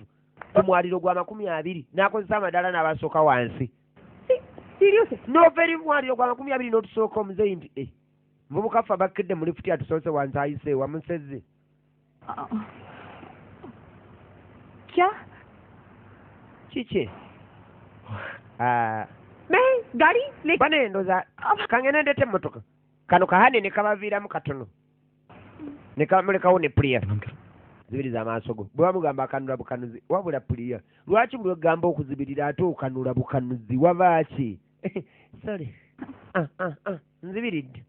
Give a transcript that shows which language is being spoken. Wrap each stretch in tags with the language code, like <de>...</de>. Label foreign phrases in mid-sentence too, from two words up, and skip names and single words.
<lg>Ku mwaliro gwa 20 n'akozesa amadaala n'abasooka wansi.</lg> <hi>सीरियस है</hi> <lg>N'ova eri mwaliro gwa 20 n'otusooka omuzeyi nti muvubuka ffe abakidde mu lifuti atusoose wansi ayise wamusezze.</lg> <hi>क्या</hi> <lg>Kiki?</lg> <hi>मैं गाड़ी लेकर</hi> <lg>Bane ndoza kangene ndete emmotoka. Kano kahane ne kabaviiramu katono. Ne kamulekawo ne puliya. Zibiriza amaaso go. Bwe bamugamba akanula bukanuzi wabula puliya. Lwaki buli ogamba okuzibirira ate okanula bukanuzi wava ki? Sorry. Nzibiridde.</lg>